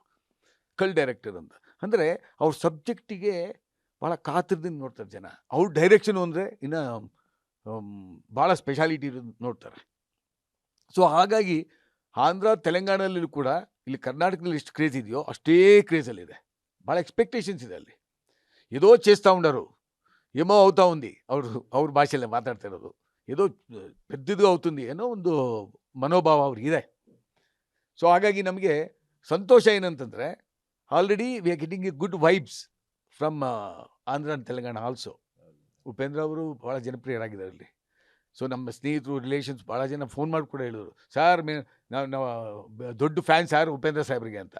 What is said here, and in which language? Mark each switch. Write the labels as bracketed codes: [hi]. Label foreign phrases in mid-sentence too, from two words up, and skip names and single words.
[kn] ಕಲ್ಟ್ ಡೈರೆಕ್ಟರ್ ಅಂತ ಅಂದರೆ ಅವ್ರ ಸಬ್ಜೆಕ್ಟಿಗೆ ಭಾಳ ಕಾತರದಿಂದ ನೋಡ್ತಾರೆ ಜನ. ಅವ್ರ ಡೈರೆಕ್ಷನು ಅಂದರೆ ಇನ್ನು ಭಾಳ ಸ್ಪೆಷಾಲಿಟಿ ನೋಡ್ತಾರೆ. ಸೊ ಹಾಗಾಗಿ ಆಂಧ್ರ ತೆಲಂಗಾಣದಲ್ಲೂ ಕೂಡ ಇಲ್ಲಿ కర్ణాటకದಲ್ಲಿ ಎಷ್ಟು ಕ್ರೇಜ್ ಇದೆಯೋ ಅಷ್ಟೇ క్రేజಲ್ಲಿದೆ. ಭಾಳ ఎక్స్పెక్టేషన్స్ ಇದೆ ಅಲ್ಲಿ. [te] ఏదో చేస్తూ ఉండరు, ఏమో అవుతా ఉంది, [kn] ಅವ್ರ భాషಲ್ಲೇ [te] మాట్లాడుతా ఇರೋದು, ఏదో పెద్దదిగా అవుతుంది [kn] ಏನೋ ಒಂದು ಮನೋಭಾವ ಅವ್ರಿಗಿದೆ. ಸೊ ಹಾಗಾಗಿ ನಮಗೆ ಸಂತೋಷ ಏನಂತಂದರೆ [en] already we are getting a good vibes from Andhra and Telangana also. [kn] ಉಪೇಂದ್ರ ಅವರು ಭಾಳ ಜನಪ್ರಿಯರಾಗಿದ್ದಾರೆ ಅಲ್ಲಿ. ಸೊ ನಮ್ಮ ಸ್ನೇಹಿತರು, ರಿಲೇಷನ್ಸ್ ಭಾಳ ಜನ ಫೋನ್ ಮಾಡಿ ಕೂಡ ಹೇಳಿದ್ರು, ಸಾರ್ ನಾವು ದೊಡ್ಡ ಫ್ಯಾನ್ ಸಾರ್ ಉಪೇಂದ್ರ ಸಾಹೇಬ್ರಿಗೆ ಅಂತ.